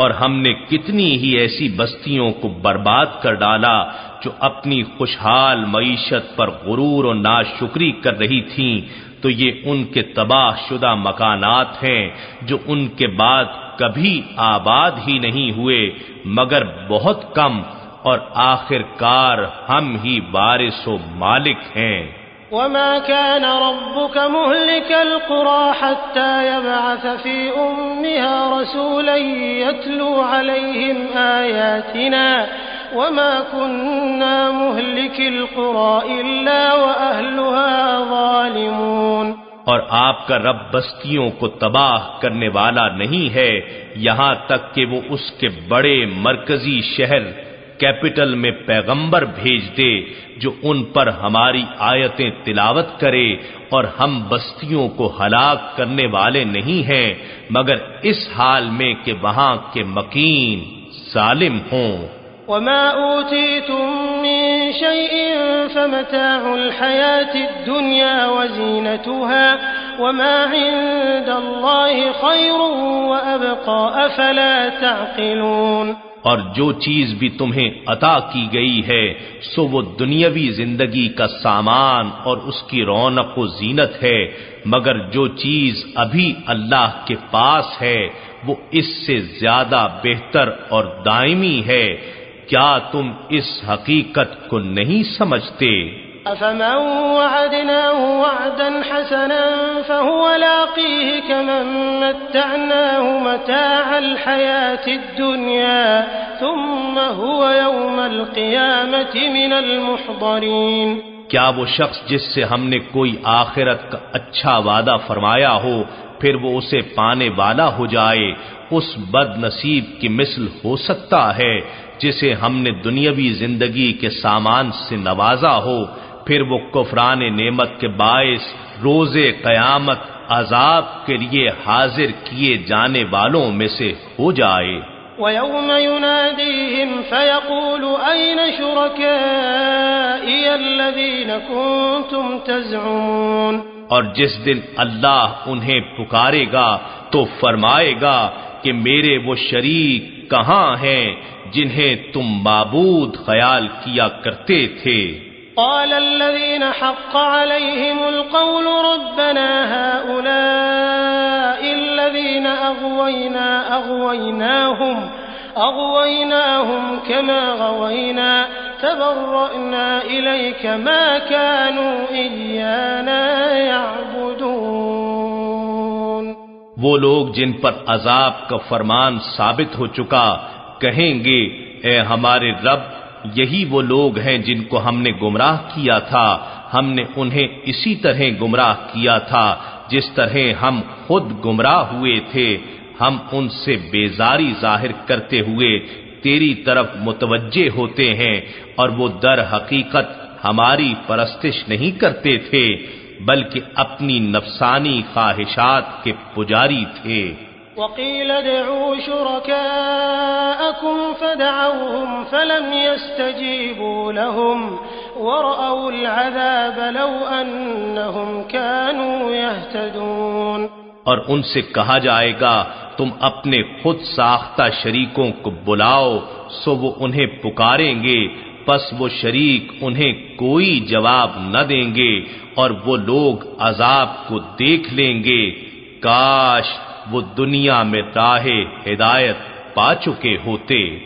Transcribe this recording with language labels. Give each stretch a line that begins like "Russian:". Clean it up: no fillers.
Urdu: اور ہم نے کتنی ہی ایسی بستیوں کو برباد کر ڈالا جو اپنی خوشحال معیشت پر غرور و ناشکری کر رہی تھیں، تو یہ ان کے تباہ شدہ مکانات ہیں جو ان کے بعد کبھی آباد ہی نہیں ہوئے مگر بہت کم، اور آخر کار ہم ہی وارث و مالک ہیں۔
Arabic: وما كان ربك مهلك القرى حتى يبعث في أمها رسولا يتلو عليهم آياتنا وما كنا مهلك القرى إلا وأهلها ظالمون۔
Urdu: اور آپ کا رب بستیوں کو تباہ کرنے والا نہیں ہے یہاں تک کہ وہ اس کے بڑے مرکزی شہر کیپٹل میں پیغمبر بھیج دے جو ان پر ہماری آیتیں تلاوت کرے، اور ہم بستیوں کو ہلاک کرنے والے نہیں ہیں مگر اس حال میں کہ وہاں کے مکین ظالم ہوں۔
Arabic: وما أوتيتم من شيء فمتاع الحياة الدنيا وزينتها وما عند الله خير وأبقى أفلا تعقلون۔
Urdu: اور جو چیز بھی تمہیں عطا کی گئی ہے سو وہ دنیاوی زندگی کا سامان اور اس کی رونق و زینت ہے، مگر جو چیز ابھی اللہ کے پاس ہے وہ اس سے زیادہ بہتر اور دائمی ہے۔ کیا تم اس حقیقت کو نہیں سمجھتے؟
Arabic: أفمن وعدناه وعدا حسنا فهو لاقيه كمن متعناه متاع الحياة الدنيا ثم هو يوم القيامة من المحضرين۔
Urdu: کیا وہ شخص جس سے ہم نے کوئی آخرت کا اچھا وعدہ فرمایا ہو پھر وہ اسے پانے والا ہو جائے اس بد نصیب کی مثل ہو سکتا ہے جسے ہم نے دنیاوی زندگی کے سامان سے نوازا ہو، پھر وہ کفران نعمت کے باعث روز قیامت عذاب کے لیے حاضر کیے جانے والوں میں سے ہو جائے۔
Arabic: وَيَوْمَ يُنَادِيهِمْ فَيَقُولُ أَيْنَ شُرَكَائِيَ الَّذِينَ كُنتُمْ تَزْعُمُونَ۔
Urdu: اور جس دن اللہ انہیں پکارے گا تو فرمائے گا کہ میرے وہ شریک کہاں ہیں جنہیں تم معبود خیال کیا کرتے تھے۔
Arabic: قال الذين حق عليهم القول ربنا هؤلاء الذين أغويناهم كما غوينا تبرأنا إليك ما كانوا إيانا يعبدون۔
Urdu: وہ لوگ جن پر عذاب کا فرمان ثابت ہو چکا کہیں گے اے ہمارے رب یہی وہ لوگ ہیں جن کو ہم نے گمراہ کیا تھا، ہم نے انہیں اسی طرح گمراہ کیا تھا جس طرح ہم خود گمراہ ہوئے تھے، ہم ان سے بیزاری ظاہر کرتے ہوئے تیری طرف متوجہ ہوتے ہیں اور وہ در حقیقت ہماری پرستش نہیں کرتے تھے بلکہ اپنی نفسانی خواہشات کے پجاری تھے۔
Arabic: وقيل ادعوا شركاءكم فدعوهم فلم يستجيبوا لهم ورأوا العذاب لو أنهم كانوا يهتدون۔
Urdu: اور ان سے کہا جائے گا تم اپنے خود ساختہ شریکوں کو بلاؤ سو وہ انہیں پکاریں گے، پس وہ شریک انہیں کوئی جواب نہ دیں گے اور وہ لوگ عذاب کو دیکھ لیں گے، کاش وہ دنیا میں راہ ہدایت پا چکے ہوتے۔